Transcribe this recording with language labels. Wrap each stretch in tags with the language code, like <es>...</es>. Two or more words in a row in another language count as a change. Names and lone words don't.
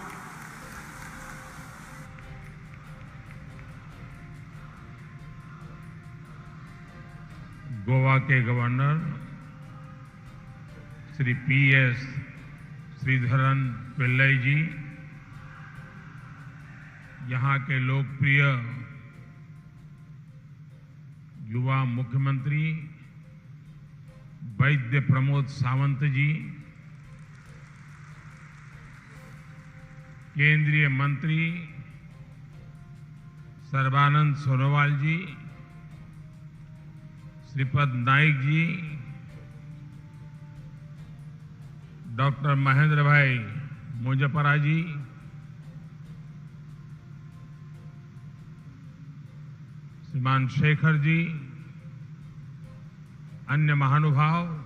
<hi>गोवा के गवर्नर श्री PS श्रीधरन पिल्लई जी, यहाँ के लोकप्रिय युवा मुख्यमंत्री वैद्य प्रमोद सावंत जी, केंद्रीय मंत्री सर्बानंद सोनोवाल जी, श्रीपद नाइक जी, डॉक्टर महेंद्र भाई मुजफ्फरा जी, श्रीमान शेखर जी, अन्य महानुभाव,</hi>